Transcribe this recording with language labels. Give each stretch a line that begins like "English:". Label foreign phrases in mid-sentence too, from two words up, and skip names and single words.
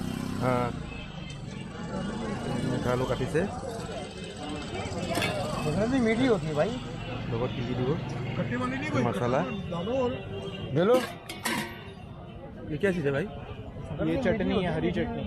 Assamese: মিঠা আলু কাটিছে।
Hindi: मीठी होती है भाई।
Assamese: লগত কি কি দিব? মছলা।
Hindi: हेलो, ये क्या चीज़ है भाई? ये चटनी है, हरी चटनी।